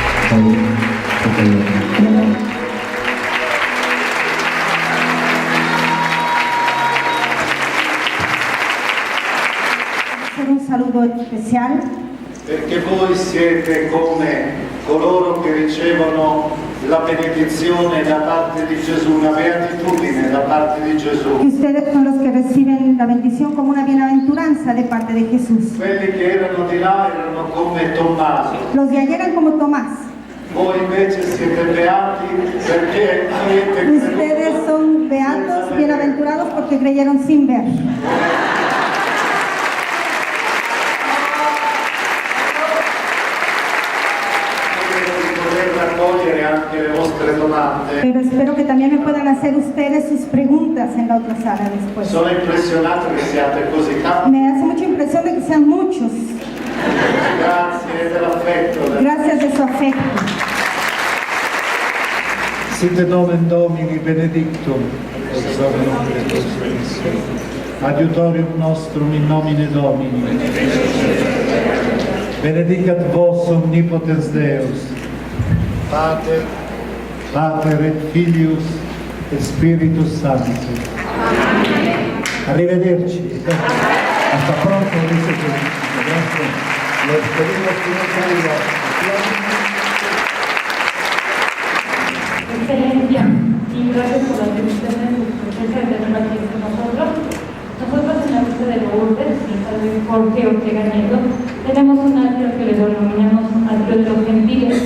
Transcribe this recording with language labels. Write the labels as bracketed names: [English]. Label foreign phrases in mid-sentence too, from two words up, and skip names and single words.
[Spanish] Un saludo especial. [Italian] Perché voi siete come coloro che ricevono la benedizione da parte di Gesù, una beatitudine da parte di Gesù. [Spanish] Y ustedes son los que reciben la bendición como una bienaventuranza de parte de Jesús. [Italian] Quelli che erano di là erano come Tommaso. [Spanish] Los de ayer eran como Tomás. [Italian] Voi invece siete beati perché avete creduto. [Spanish] Ustedes son beatos, bienaventurados porque creyeron sin ver. [Italian] Anche le vostre domande. [Spanish] Pero espero que también me puedan hacer ustedes sus preguntas en la otra sala después. [Italian] Sono impressionato che siate così tanti. [Spanish] Me hace mucha impresión de que sean muchos. [Italian] Grazie dell'affetto. [Spanish] Gracias de su afecto. [Latin] Sit nomen Domini benedictum. Adiutorium nostrum in nomine Domini. Benedicat vos omnipotens Deus. Pater et Filius et Spiritus Sanctus. [Italian] Arrivederci. [Spanish] Hasta pronto, dice Cristo. Los pedimos que no caiga. Excelencia, y gracias por las bendiciones y su presencia de aquí con nosotros. Nosotros en la Misa de Lourdes, y San Jorge Ortega Nieto, tenemos un atrio que le denominamos atrio de los gentiles.